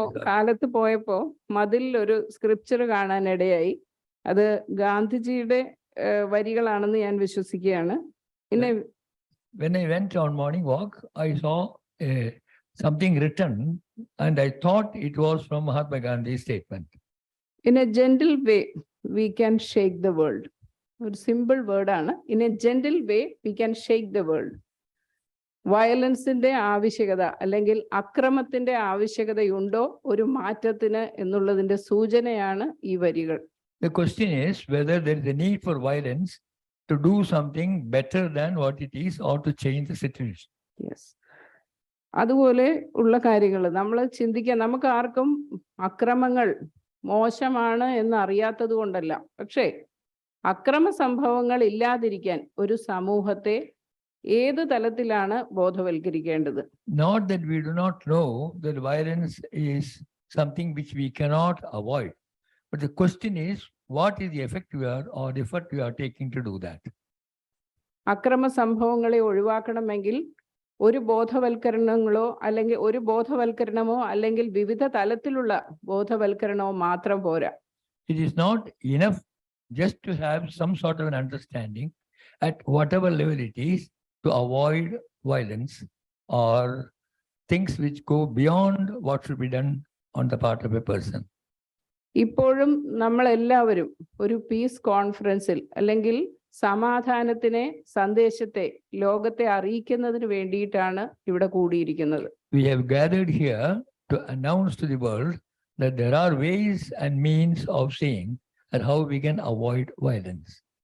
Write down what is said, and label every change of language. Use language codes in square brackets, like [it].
[ml] കാലത്ത് പോയപ്പോ മതിലിൽ ഒരു സ്ക്രിപ്ചർ കാണാനിടയായി. അത് ഗാന്ധിജിയുടെ വരികളാണെന്ന് ഞാൻ വിശ്വസിക്കുകയാണ്. [en] When I went on morning walk, I saw something written and I thought it was from Mahatma Gandhi's statement. In a gentle way, we can shake the world. [ml] ഒരു സിമ്പിൾ വേർഡാണ്. [en] In a gentle way, we can shake the world. [ml] വയലൻസിന്റെ ആവശ്യകത അല്ലെങ്കിൽ അക്രമത്തിന്റെ ആവശ്യകതയുണ്ടോ ഒരു മാറ്റത്തിന് എന്നുള്ളതിന്റെ സൂചനയാണ് ഈ വരികൾ. [en] The question is whether there is a need for violence to do something better than what it is or to change the situation. Yes. [ml] അതുപോലെ ഉള്ള കാര്യങ്ങൾ നമ്മൾ ചിന്തിക്കാൻ, നമുക്ക് ആർക്കും അക്രമങ്ങൾ മോശമാണ് എന്ന് അറിയാത്തത് കൊണ്ടല്ല, പക്ഷേ അക്രമ സംഭവങ്ങൾ ഇല്ലാതിരിക്കാൻ ഒരു സമൂഹത്തെ ഏത് തലത്തിലാണ് ബോധവൽക്കരിക്കേണ്ടത്? [en] Not that we do not know that violence is something which we cannot avoid, but the question is what is the effect we are or effort we are taking to do that. [ml] അക്രമ സംഭവങ്ങളെ ഒഴിവാക്കണമെങ്കിൽ ഒരു ബോധവൽക്കരണങ്ങളോ അല്ലെങ്കിൽ ഒരു ബോധവൽക്കരണമോ അല്ലെങ്കിൽ വിവിധ തലത്തിലുള്ള ബോധവൽക്കരണമോ മാത്രം പോരാ. [en] It is not enough just to have some sort of an understanding at whatever level it is to avoid violence or things which go beyond what should be done on the part of a person. [ml] ഇപ്പോഴും നമ്മളെല്ലാവരും ഒരു piece കോൺഫറൻസിൽ അല്ലെങ്കിൽ സമാധാനത്തിനെ സന്ദേശത്തെ ലോകത്തെ അറിയിക്കുന്നതിന് വേണ്ടിയിട്ടാണ് ഇവിടെ കൂടിയിരിക്കുന്നത്. [en] We have gathered here to announce to the world that there are ways and means of seeing and how we can avoid violence.